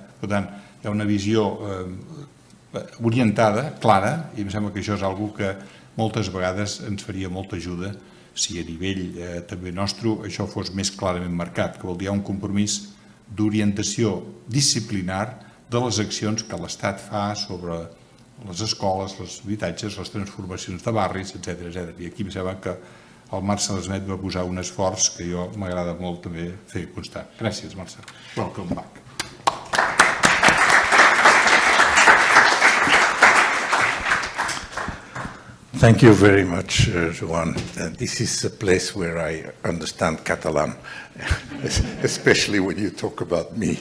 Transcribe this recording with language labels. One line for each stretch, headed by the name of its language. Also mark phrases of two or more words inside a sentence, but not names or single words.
Catalan: Per tant, hi ha una visió orientada, clara, i em sembla que això és una que moltes vegades ens faria molta ajuda si a nivell també nostre això fos més clarament marcat, que vol dir un compromís d'orientació disciplinar de les accions que l'Estat fa sobre les escoles, els habitatges, les transformacions de barris, etc. I aquí em sembla que el Marcel Smets va posar un esforç que jo m'agrada molt també fer constar. Gràcies, Marcel.
English: Welcome back. Thank you very much, Joan. This is a place where I understand Catalan, especially when you talk about me.